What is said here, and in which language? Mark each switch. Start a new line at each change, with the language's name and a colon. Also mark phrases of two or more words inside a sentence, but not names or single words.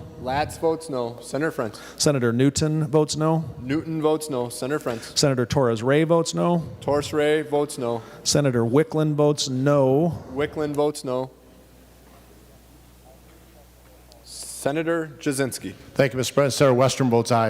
English: Latz votes no. Senator Frentz. Senator Newton votes no. Newton votes no. Senator Frentz. Senator Torres Ray votes no. Torres Ray votes no. Senator Wickland votes no. Wickland votes no. Senator Jasinski. Thank you, Mr. President. Senator Western votes aye.